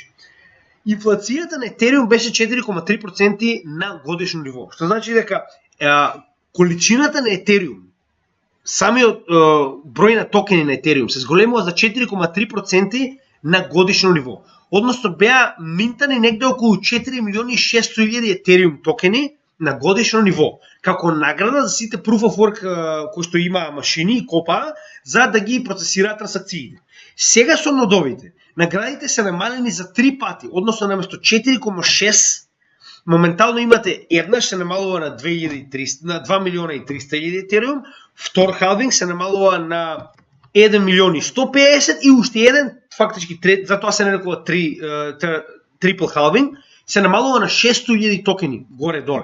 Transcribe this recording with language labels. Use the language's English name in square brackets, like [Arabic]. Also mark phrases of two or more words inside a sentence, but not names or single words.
[Macedonian] Инфлацијата на Ethereum беше 4,3% на годишно ниво, што значи дека количината на Ethereum, самиот број на токени на Ethereum се зголемува за 4,3% на годишно ниво. Односно беа минтани негде околу 4.600.000 Ethereum токени на годишно ниво, како награда за сите [English] proof of work [Macedonian] кои што има машини и копа, за да ги процесираат трансакциите. Сега со нодовите, наградите се намалени за 3 пати, односно наместо 4,6, моментално имате еднаш се намалува на 2.300.000 Ethereum, втор халвинг се намалува на 1.150.000 и уште еден, фактички затоа се нарекува [English] triple halving, [Macedonian] се намалува на 600.000 токени горе-доле.